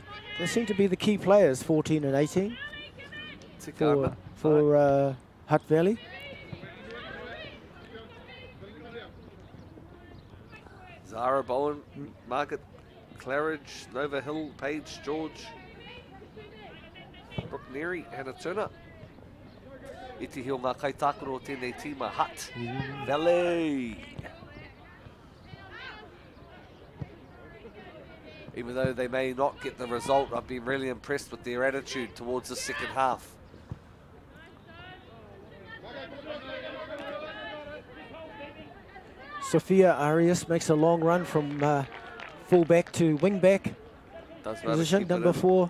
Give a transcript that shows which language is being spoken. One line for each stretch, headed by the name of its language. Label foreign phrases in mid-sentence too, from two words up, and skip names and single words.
English: They seem to be the key players, 14 and 18 for Hutt Valley. Zara Bowen, Margaret Claridge, Nova Hill, Paige George, Brooke Neary, Hannah Turner.
Māori: Iti hio ngā kaitākaro o tēnei tīma Hutt Valley.
English: Even though they may not get the result, I've been really impressed with their attitude towards the second half. Sophia Arias makes a long run from full-back to wing-back position, number 4.